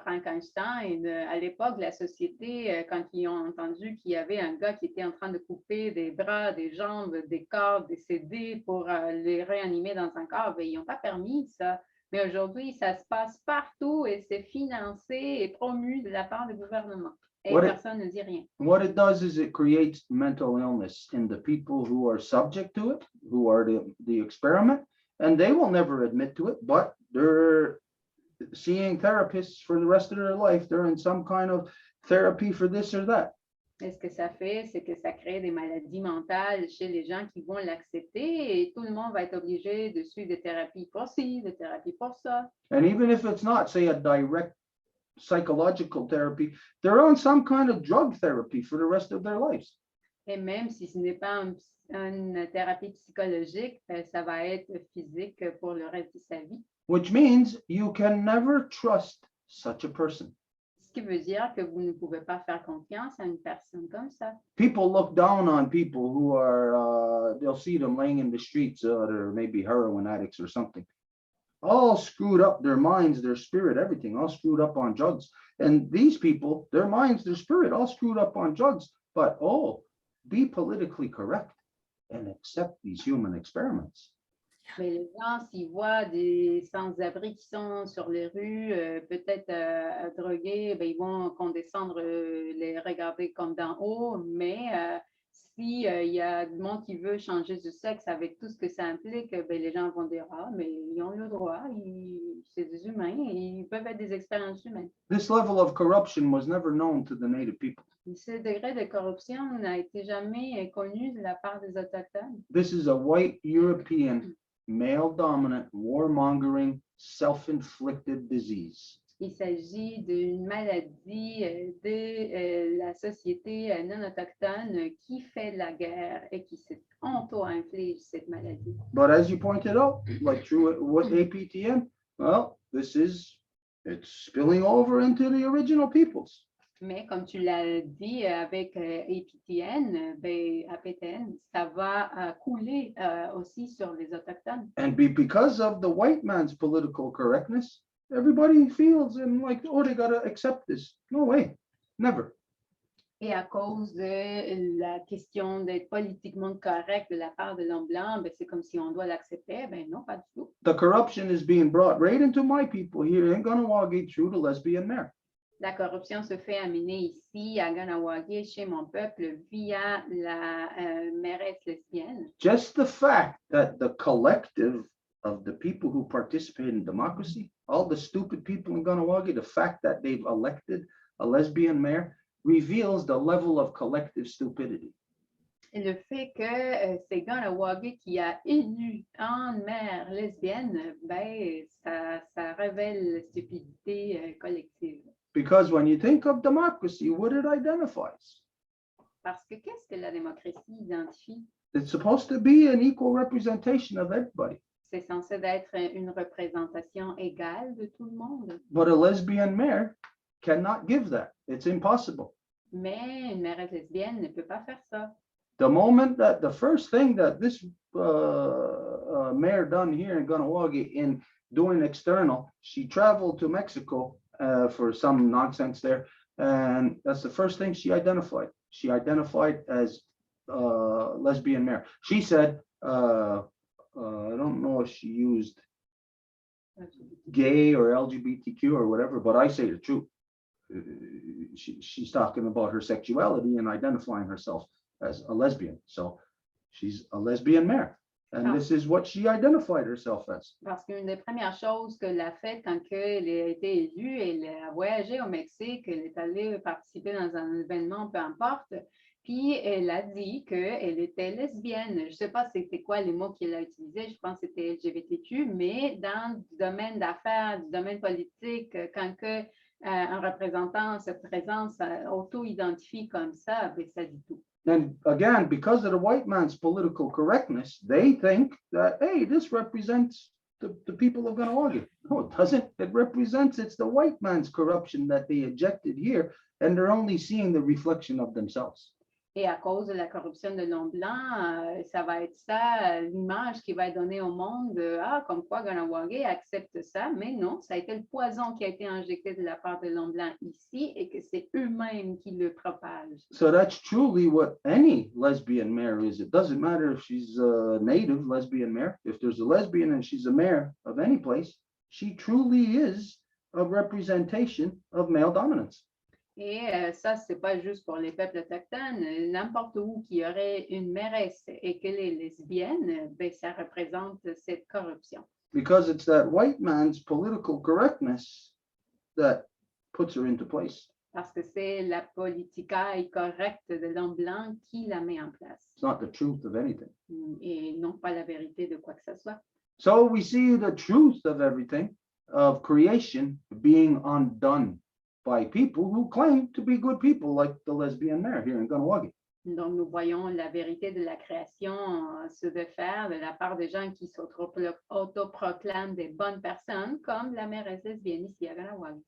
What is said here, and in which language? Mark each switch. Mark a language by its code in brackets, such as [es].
[fr] Frankenstein, à l'époque, la société, quand ils ont entendu qu'il y avait un gars qui était en train de couper des bras, des jambes, des corps décédés pour les réanimer dans un corps, ben, ils n'ont pas permis ça. Mais aujourd'hui, ça se passe partout et c'est financé et promu de la part du gouvernement. Et personne ne dit rien. [en] What it does is it creates mental illness in the people who are subject to it, who are the experiment, and they will never admit to it, but they're seeing therapists for the rest of their life. They're in some kind of therapy for this or that. [fr] Et ce que ça fait, c'est que ça crée des maladies mentales chez les gens qui vont l'accepter et tout le monde va être obligé de suivre des thérapies pour ci, des thérapies pour ça. [en] And even if it's not, say, a direct psychological therapy, they're on some kind of drug therapy for the rest of their lives. [fr] Et même si ce n'est pas une thérapie psychologique, ça va être physique pour le reste de sa vie. [en] Which means you can never trust such a person. [fr] Ce qui veut dire que vous ne pouvez pas faire confiance à une personne comme ça. [en] People look down on people who are, they'll see them laying in the streets, they're maybe heroin addicts or something. All screwed up, their minds, their spirit, everything, all screwed up on drugs. And these people, their minds, their spirit, all screwed up on drugs. But, be politically correct and accept these human experiments. [fr] Mais les gens, s'ils voient des sans-abri qui sont sur les rues, peut-être drogués, ben, ils vont condescendre, les regarder comme d'en haut. Mais si il y a du monde qui veut changer de sexe avec tout ce que ça implique, ben, les gens vont dire « Ah, mais ils ont le droit, c'est des humains, ils peuvent être des expériences humaines. » [en] This level of corruption was never known to the native people. [fr] Ce degré de corruption n'a été jamais connu de la part des Autochtones. [en] This is a white European, male-dominant, warmongering, self-inflicted disease. [fr] Il s'agit d'une maladie de la société non autochtone qui fait de la guerre et qui s'auto-inflige cette maladie. [en] But as you pointed out, like through what APTN, well, it's spilling over into the original peoples. [fr] Mais comme tu l'as dit avec APTN, ben, APTN, ça va couler aussi sur les Autochtones. [en] And because of the white man's political correctness, everybody feels and like, they gotta accept this. No way, never. [fr] Et à cause de la question d'être politiquement correct de la part de l'homme blanc, ben, c'est comme si on doit l'accepter. Ben non, pas du tout. [en] The corruption is being brought right into my people here in Ganawagi through the lesbian mayor. [fr] La corruption se fait amener ici à Ganawagi chez mon peuple via la mairesse lesbienne. [en] Just the fact that the collective of the people who participate in democracy, all the stupid people in Ganawagi, the fact that they've elected a lesbian mayor reveals the level of collective stupidity. [fr] Et le fait que c'est Ganawagi qui a élu une maire lesbienne, ben, ça révèle la stupidité collective. [en] Because when you think of democracy, what it identifies? [fr] Parce que qu'est-ce que la démocratie identifie? [en] It's supposed to be an equal representation of everybody. [fr] C'est censé être une représentation égale de tout le monde. [en] But a lesbian mayor cannot give that. It's impossible. [fr] Mais une mairesse lesbienne ne peut pas faire ça. [en] The moment that the first thing that this mayor done here in Ganawagi in doing external, she traveled to Mexico for some nonsense there. And that's the first thing she identified. She identified as lesbian mayor. She said, I don't know if she used gay or LGBTQ or whatever, but I say the truth. She's talking about her sexuality and identifying herself as a lesbian. So she's a lesbian mayor. And this is what she identified herself as. [fr] Parce qu'une des premières choses qu'elle a faites quand elle a été élue, elle a voyagé au Mexique, elle est allée participer dans un événement, peu importe, puis elle a dit qu'elle était lesbienne. Je ne sais pas c'était quoi les mots qu'elle a utilisés, je pense que c'était LGBTQ, mais dans le domaine d'affaires, du domaine politique, quand un représentant se présente, auto-identifie comme ça, ben, ça dit tout. [en] And again, because of the white man's political correctness, they think that, hey, this represents the people of Ganawagi. No, it doesn't. It represents, it's the white man's corruption that they ejected here, and they're only seeing the reflection of themselves. [fr] Et à cause de la corruption de l'homme blanc, ça va être ça, l'image qui va être donnée au monde, comme quoi Ganawagi accepte ça, mais non, ça a été le poison qui a été injecté de la part de l'homme blanc ici et que c'est eux-mêmes qui le propagent. [en] So that's truly what any lesbian mayor is. It doesn't matter if she's a native lesbian mayor. If there's a lesbian and she's a mayor of any place, she truly is a representation of male dominance. [fr] Et ça, c'est pas juste pour les peuples autochtones. N'importe où qu'il y aurait une mairesse et qu'elle est lesbienne, ben, ça représente cette corruption. [en] Because it's that white man's political correctness that puts her into place. [fr] Parce que c'est la politica correcte de l'homme blanc qui la met en place. [en] It's not the truth of anything. [fr] Et non pas la vérité de quoi que ce soit. [en] So we see the truth of everything, of creation, being undone by people who claim to be good people, like the lesbian mayor here in Kahnawake. [fr] Donc, nous voyons la vérité de la création se défaire de la part des gens qui s'autoproclament des bonnes personnes, comme la mairesse lesbienne ici à Kahnawake.